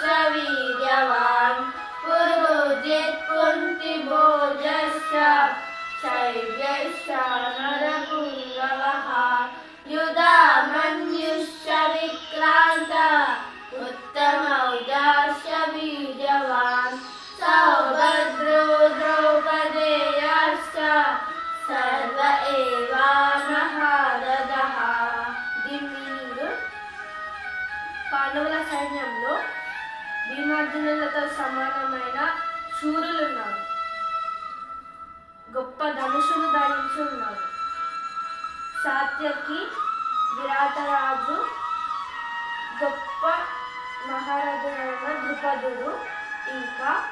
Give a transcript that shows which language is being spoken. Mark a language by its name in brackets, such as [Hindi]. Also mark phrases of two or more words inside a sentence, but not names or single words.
[Sanskrit] वीर्यवान् पुरोजित् कुन्तिभोजश्च शैब्यश्च नरपुङ्गवः युधामन्युश्च विक्रान्त उत्तमौजाश्च वीर्यवान् सौभद्रो द्रौपदेयश्च सर्व एव महारथः. [Telugu] దీని మీనింగ్ పాండవుల సైన్యంలో భీమార్జునులతో సమానమైన శూరులు ఉన్నారు. గొప్ప ధనుషులు ధరించి ఉన్నారు. సాత్యకి విరాటరాజు, గొప్ప మహారాజులైన ద్రుపదుడు, ఇంకా